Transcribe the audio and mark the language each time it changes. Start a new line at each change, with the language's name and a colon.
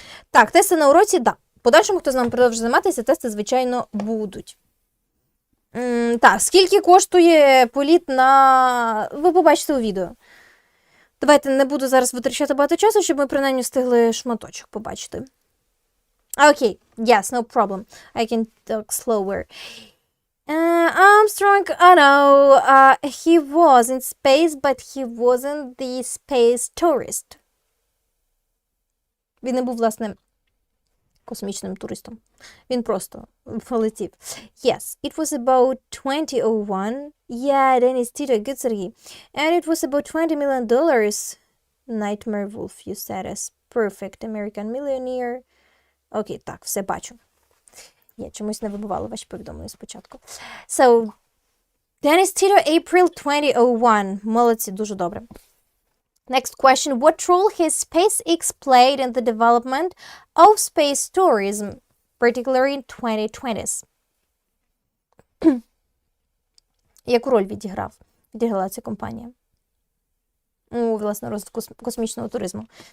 Ukrainian: Так, тести на уроці, да. Подальшому, хто з нами продовжує займатися, тести, звичайно, будуть. Так, скільки коштує політ на... Ви побачите у відео. Давайте не буду зараз витрачати багато часу, щоб ми принаймні встигли шматочок побачити.
English: Окей, yes, no problem. I can talk slower. Armstrong, oh no, he was in space, but he wasn't the space tourist.
Ukrainian: Він не був, власне, космічним туристом. Він просто полетів.
English: Yes, it was about 2001. Yeah, Dennis Tito, good Sergey. And it was about $20 million. Nightmare Wolf, you said as perfect American millionaire.
Ukrainian: Окей, так, все бачу. Я чомусь не вибивала ваші повідомлення спочатку.
English: So, Dennis Tito, April 2001.
Ukrainian: Молодці, дуже добре.
English: Next question. What role has SpaceX played in the development of space tourism, particularly in 2020s?
Ukrainian: Яку роль відіграла ця компанія у, власне, розвитку космічного туризму?